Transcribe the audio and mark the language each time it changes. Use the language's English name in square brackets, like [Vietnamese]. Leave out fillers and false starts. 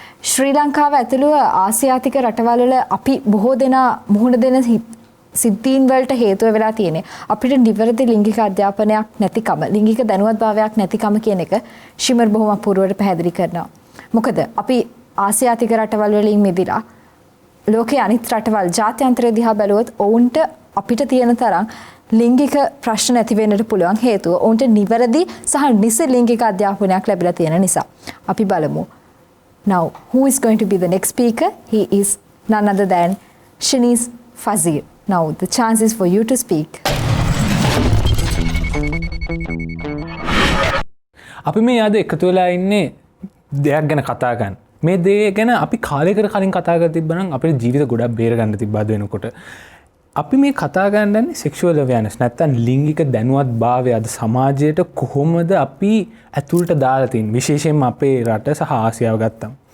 [Sinhala] ශ්‍රී ලංකාව ඇතුළුව ආසියාතික රටවල් වල අපි බොහෝ දෙනා මුහුණ දෙන සිද්ධීන් වලට හේතුව වෙලා තියෙන්නේ අපිට නිවැරදි ලිංගික අධ්‍යාපනයක් නැතිකම, ලිංගික දැනුවත්භාවයක් නැතිකම කියන එක ශිමර් බොහොම අපූර්වවට පැහැදිලි කරනවා. මොකද අපි ආසියාතික රටවල් වලින් මිදිලා ලෝකයේ අනිත් රටවල් ජාත්‍යන්තරය දිහා බැලුවොත් ඔවුන්ට අපිට තියෙන තරම් ලිංගික ප්‍රශ්න නැති වෙන්නට පුළුවන් හේතුව ඔවුන්ට නිවැරදි සහ නිසි ලිංගික අධ්‍යාපනයක් ලැබිලා තියෙන නිසා. අපි බලමු. [English] Now, who is going to be the next speaker? He is none other than Shanice Fazir. Now, the chance is for you to speak. [Sinhala] අපි මේ අද එකතු වෙලා ඉන්නේ දෙයක් ගැන කතා කරන්න. මේ දේ ගැන අපි කාලයකට කලින් කතා කරලා තිබ්බනම් අපේ ජීවිත ගොඩක් බේර ගන්න තිබ්බද වෙනකොට. අපි මේ කතා කරන්නේ sexual awareness නැත්නම් ලිංගික දැනුවත්භාවය අද සමාජයට කොහොමද අපි ඇතුළට දාලා තියෙන්නේ, විශේෂයෙන්ම අපේ රට සහ ආසියාව ගත්තම.